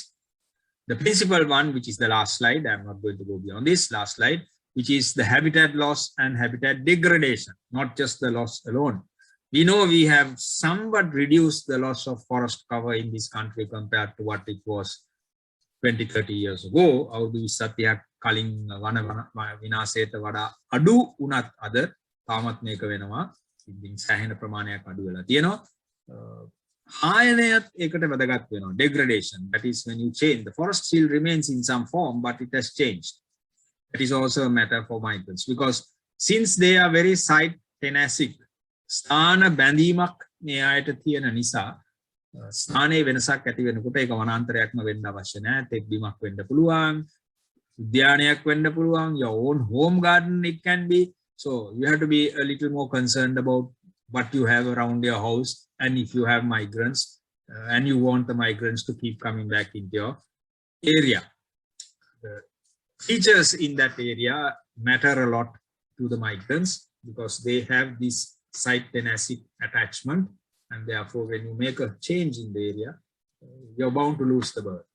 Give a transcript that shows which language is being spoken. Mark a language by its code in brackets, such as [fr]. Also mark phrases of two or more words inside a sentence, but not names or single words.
[en] The principal one, which is the last slide, I'm not going to go beyond this last slide, which is the habitat loss and habitat degradation, not just the loss alone. We know we have somewhat reduced the loss of forest cover in this country compared to what it was 20-30 years ago. [si] අවුරුදු 20ක් කලින් වන විනාශයට වඩා අඩු වුණත් අද තාමත් මේක වෙනවා. ඉතින් සෑහෙන ප්‍රමාණයක් අඩු වෙලා තියෙනවා. හායනයත් ඒකට වැදගත් වෙනවා. [en] Degradation, that is when you change. The forest still remains in some form, but it has changed. That is also a matter for migrants, because since they are very site tenacity, [si] ස්ථාන බැඳීමක් මේ ආයත තියෙන නිසා ස්ථානයේ වෙනසක් ඇති වෙනකොට ඒක වනාන්තරයක්ම වෙන්න අවශ්‍ය නැහැ. තෙත් බිමක් වෙන්න පුළුවන්, උද්‍යානයක් වෙන්න පුළුවන්, [en] your own home garden it can be. So you have to be a little more concerned about what you have around your house, and if you have migrants and you want the migrants to keep coming back into your area. The features in that area matter a lot to the migrants because they have this site tenacity attachment, and therefore when you make a change in the area, you're bound to lose the bird.